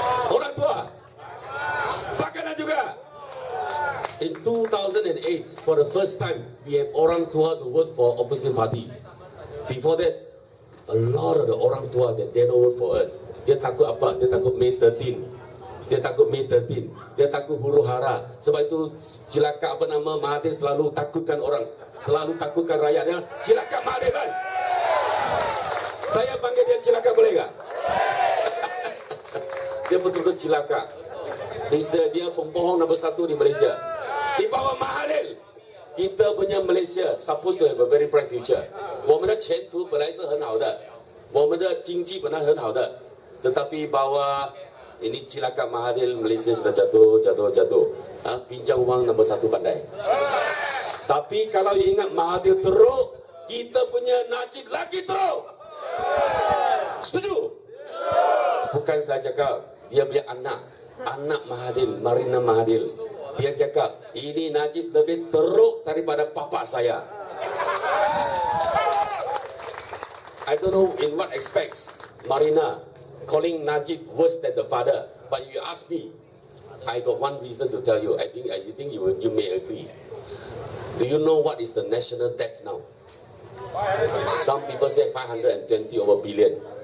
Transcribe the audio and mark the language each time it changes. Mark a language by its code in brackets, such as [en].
[ms] Orang tua Pakatan juga. [en] In 2008, for the first time, we have orang tua to vote for opposition parties. Before that, a lot of the orang tua that they don't vote for us. [ms] Dia takut apa? Dia takut May 13. Dia takut May 13. Dia takut huru hara. Sebab itu cilaka apa nama Mahathir selalu takutkan orang, selalu takutkan rakyatnya. Cilaka Mahathir kan? Saya panggil dia cilaka boleh tak? Dia betul-betul cilaka. Dia pembohong nombor 1 di Malaysia. Di bawah Mahathir, kita punya Malaysia [en] supposed to have a very bright future. [zh] 我们的前途本来是很好的，我们的经济本来很好的， [ms] tetapi bawah ini cilaka Mahathir, Malaysia sudah jatuh. Pinjam wang nombor 1 pandai. Tapi kalau ingat Mahathir teruk, kita punya Najib lagi teruk. Setuju? Bukan saya cakap, dia punya anak Mahathir, Marina Mahathir. Dia cakap, ini Najib lebih teruk daripada papa saya. [en] I don't know in what aspects Marina calling Najib worse than the father. But you ask me, I got one reason to tell you. I think you may agree. Do you know what is the national debt now? Some people say 520 over billion.